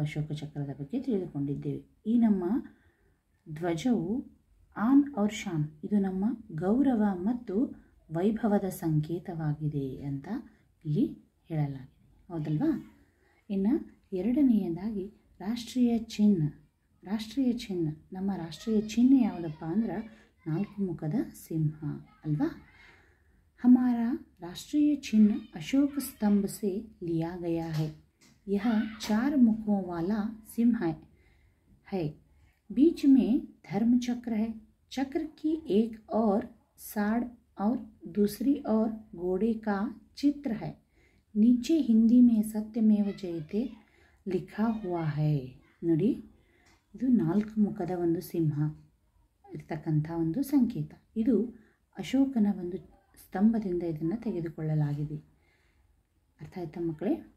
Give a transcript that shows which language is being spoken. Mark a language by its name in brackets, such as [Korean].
[Kannada] ಅಶೋಕ ಚಕ್ರದ ಬಗ್ಗೆ ತಿಳಿದುಕೊಂಡಿದ್ದೇವೆ. ಈ ನಮ್ಮ ಧ್ವಜವು [Hindi] ಆನ್ ಔರ್ ಶಾನ್, [Kannada] ಇದು ನಮ್ಮ ಗೌರವ ಮತ್ತು ವೈಭವದ ಸಂಕೇತವಾಗಿದೆ ಅಂತ ಇಲ್ಲಿ ಹೇಳಲಾಗಿದೆ, ಹೌದಲ್ವಾ? ಇನ್ನು ಎರಡನೆಯದಾಗಿ ರಾಷ್ಟ್ರೀಯ ಚಿಹ್ನೆ. ನಮ್ಮ ರಾಷ್ಟ್ರೀಯ ಚಿಹ್ನೆ ಯಾವುದಪ್ಪ ಅಂದ್ರೆ 4 ಮುಖದ ಸಿಂಹ ಅಲ್ವಾ? [Hindi] हमारा राष्ट्रीय चिन्ह अशोक स्तंभ से लिया गया है. यह 4 मुखों वाला सिंह है. बीच में धर्म चक्र है. चक्र की एक और साड़ और दूसरी ओर घोड़े का चित्र है. नीचे हिंदी में सत्यमेव जयते लिखा हुआ है [Kannada] ನೋಡಿ, ಇದು 4 ಮುಖದ ಒಂದು ಸಿಂಹ ಇರ್ತಕ್ಕಂಥ ಒಂದು ಸಂಕೇತ. ಇದು ಅಶೋಕನ ಒಂದು ಸ್ತಂಭದಿಂದ ಇದನ್ನು ತೆಗೆದುಕೊಳ್ಳಲಾಗಿದೆ. ಅರ್ಥ ಆಯ್ತಾ ಮಕ್ಕಳೇ?